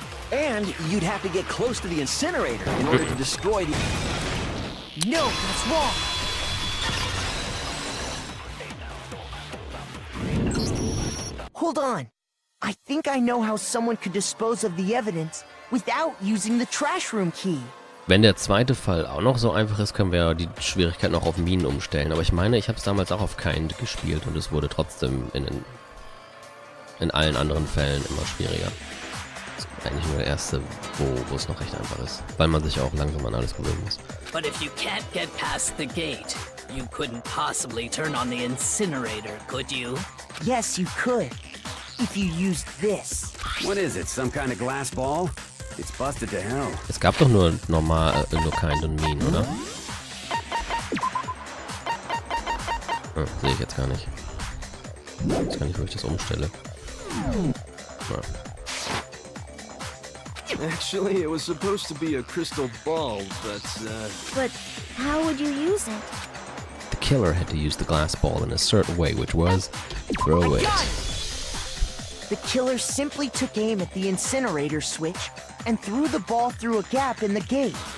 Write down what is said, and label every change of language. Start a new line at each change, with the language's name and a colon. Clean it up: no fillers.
English: And you'd have to get close to the incinerator in order to destroy the... No, that's wrong. Hold on. I think I know how someone could dispose of the evidence without using the trash room key.
German: Wenn der zweite Fall auch noch so einfach ist, können wir die Schwierigkeit noch auf Minen umstellen. Aber ich meine, ich habe es damals auch auf Kind gespielt und es wurde trotzdem in allen anderen Fällen immer schwieriger. Das ist eigentlich nur der erste, wo es noch recht einfach ist. Weil man sich auch langsam an alles gewöhnen muss.
English: But if you can't get past the gate, you couldn't possibly turn on the incinerator, could you? Yes, you could. If you used this. What is it, some kind of glass ball? It's busted to hell.
German: Es gab doch nur normal, nur Kind und Minen, oder? Sehe ich jetzt gar nicht. Jetzt kann ich, wo ich das umstelle.
English: Actually, it was supposed to be a crystal ball, but But how would you use it? The killer had to use the glass ball in a certain way, which was throw it. The killer simply took aim at the incinerator switch and threw the ball through a gap in the gate.